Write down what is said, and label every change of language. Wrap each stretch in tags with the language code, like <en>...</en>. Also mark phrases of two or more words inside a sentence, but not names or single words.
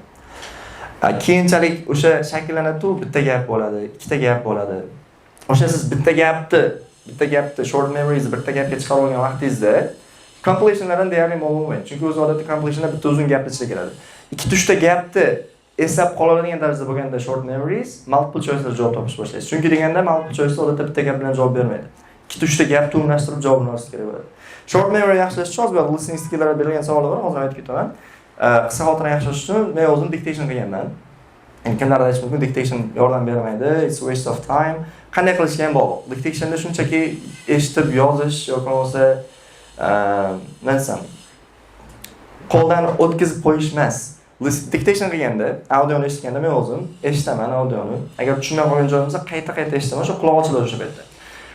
<uz>Keyinchalik o'sha shakllanadi-ku, bitta gap bo'ladi, ikkita gap bo'ladi. O'sha siz bitta gapni</uz> <en>short memories</en> <uz>bitta gapga chiqarib olgan vaqtingizda completionlardan deyarli ma'lum bo'lmaydi. Chunki o'z odatda completionlar bitta uzun gapni ichiga kiradi. 2-3 ta gapni eslab qoladigan darajada bo'lganda</uz> <en>short memories multiple choice'da</en> <uz>javob topish boshlaysiz. Chunki deganda</uz> <en>multiple choice'da</en> <uz>odatda bitta gap bilan javob bermaydi. 2-3 ta gap to'mlashtirib javobni olish kerak bo'ladi.</uz> <en>Short memory</en> <uz>yaxshilash uchun hozir</uz> <en>listening skilllarga</en> <uz>berilgan savollar bor, hozir aytib ketaman. Qisqa xotirani yaxshilash uchun men o'zim dictation qilganman. Kimlarga aytish mumkin, dictation yordam bermaydi,</uz> <en>it's a waste of time.</en> <uz>Qanday qilishga ham bog'liq. Dictationda shunchaki eshitib yozish yoki bo'lmasa nima desam, qo'ldan o'tkazib qo'yish emas. Dictation qilganda, audioni eshitganda men o'zim eshitaman audioni. Agar tushunmay qolgan joyim bo'lsa qayta eshitaman, shu quloq ochiladi o'sha paytda.</uz>